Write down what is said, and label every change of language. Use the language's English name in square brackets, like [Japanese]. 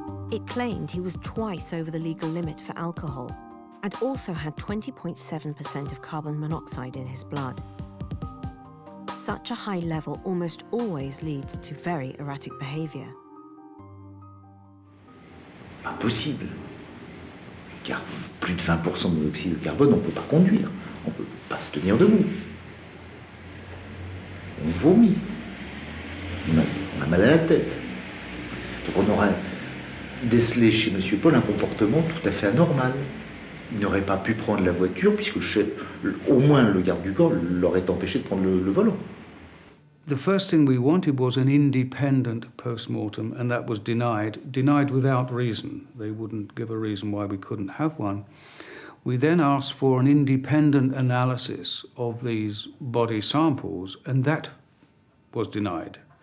[English] It claimed he was twice over the legal limit for alcohol and also had 20.7% of carbon monoxide in his blood. Such a high level almost always leads to very erratic behavior. [French] Impossible. Car plus de 20% de monoxyde de carbone, on ne peut pas conduire. On ne peut pas se tenir debout. On vomit. On a mal à la tête. Donc on aura décelé chez M. Paul un comportement tout à fait anormal. Il n'aurait pas pu prendre la voiture puisque au moins le garde du corps l'aurait empêché de prendre le volant. [English] The first thing we wanted was an independent post-mortem, and that was denied without reason. They wouldn't give a reason why we couldn't have one. We then asked for an independent analysis of these body samples, and that was denied.